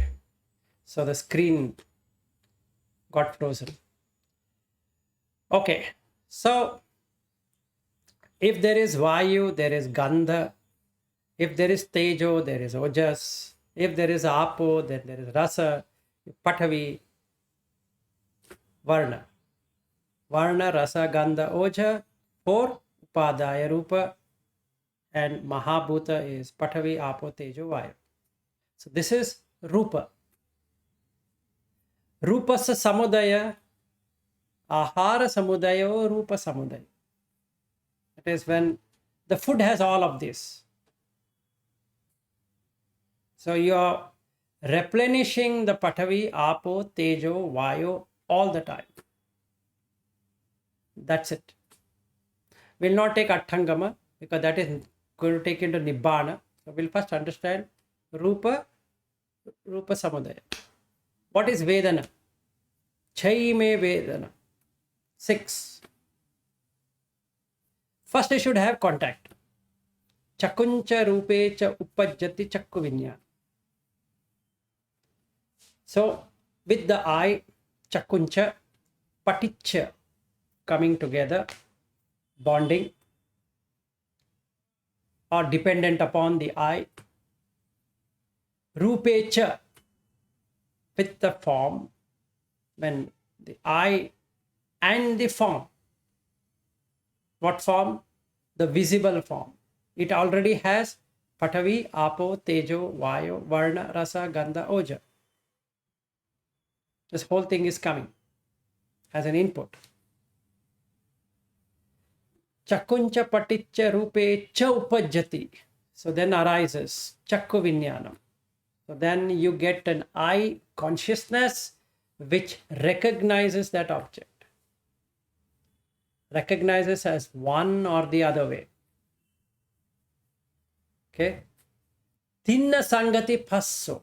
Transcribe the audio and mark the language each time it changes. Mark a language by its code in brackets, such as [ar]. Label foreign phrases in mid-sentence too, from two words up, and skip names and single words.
[en] So the screen got frozen. Okay. So if there is vayu, there is gandha. If there is tejo, there is ojas. If there is apo, then there is [pi] rasa, pathavi, varna. Varna, rasa, gandha, oja. 4 upadaya rupa. [en] And mahabhuta is [pi] pathavi, apo, tejo, vayu. [en] So this is rupa. [pi] Rupasa samudaya, ahara samudayo, rupa samudaya. [en] That is when the food has all of this. So you are replenishing the [pi] pathavi, apo, tejo, vayu [en] all the time. That's it. We'll not take Atthangama because that is going to take into Nibbana. So we'll first understand [pi] Rupa Samudaya. [en] What is Vedana? [pi] Chai me Vedana. [en] 6. First you should have contact. [pi] Chakuncha rupe cha upajjati chakku vinyana. [en] So with the eye, [pi] chakuncha, paticcha, [en] coming together, bonding, or dependent upon the eye. Rupecha, with the form, when the eye and the form. What form? The visible form. It already has [pi] Patavi, Apo, Tejo, Vayo, Varna, Rasa, Gandha, Oja. [en] This whole thing is coming as an input. [pi] Chakuncha paticca rupe cha upajjati. [en] So then arises [pi] Chakku Vinyanam. [en] So then you get an I consciousness which recognizes that object. Recognizes as one or the other way. [pi] Okay. Tinna Sangati Passo.